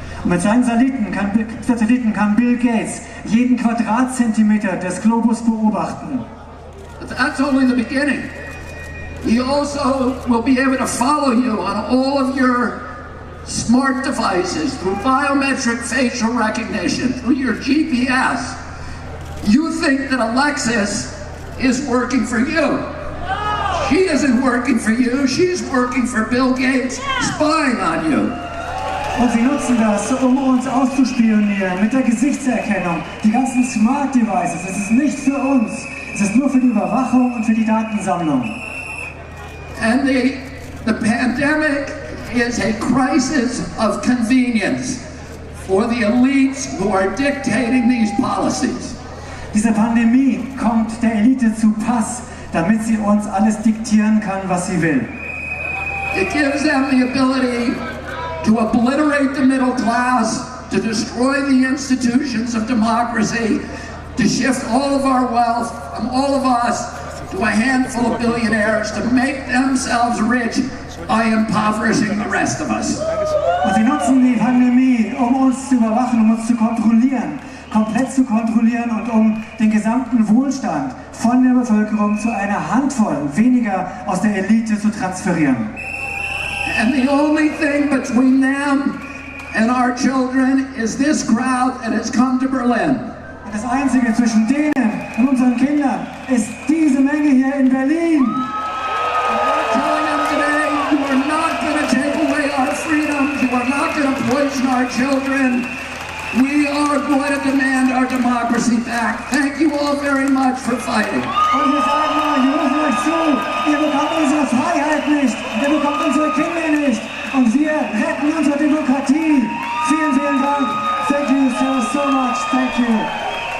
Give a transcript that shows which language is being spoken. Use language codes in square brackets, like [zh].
[de] Und mit seinen Satelliten kann Bill Gates jeden Quadratzentimeter des Globus beobachten. [en] But that's only the beginning. He also will be able to follow you on all of your smart devices through biometric facial recognition, through your GPS. You think that Alexis is working for you. She isn't working for you, she's working for Bill Gates, spying on you. [de] Und sie nutzen das, um uns auszuspionieren mit der Gesichtserkennung. Die ganzen Smart Devices, es ist nicht für uns. Es ist nur für die Überwachung und für die Datensammlung. [en] And the pandemic is a crisis of convenience for the elites who are dictating these policies. [de] Diese Pandemie kommt der Elite zu Pass, damit sie uns alles diktieren kann, was sie will. [en] It gives them the ability to obliterate the middle class, to destroy the institutions of democracy, to shift all of our wealth from all of us to a handful of billionaires, to make themselves rich by impoverishing the rest of us. [de] Und sie nutzen die Pandemie, um uns zu überwachen, um uns zu kontrollieren, komplett zu kontrollieren und um den gesamten Wohlstand von der Bevölkerung zu einer Handvoll weniger aus der Elite zu transferieren. [en] And the only thing between them and our children is this crowd that has come to Berlin. [de] Und das Einzige zwischen denen und unseren Kindern ist diese Menge hier in Berlin. [en] We're telling them today, you are not going to take away our freedoms, you are not going to poison our children. We are going to demand our democracy back. Thank you all very much for fighting. [de] Und wir sagen mal, wir rufen euch zu, ihr bekommt unsere Freiheit nicht, ihr bekommt unsere Kinder nicht und wir retten unsere Demokratie. Vielen, vielen Dank. [en] Thank you so much. Thank you.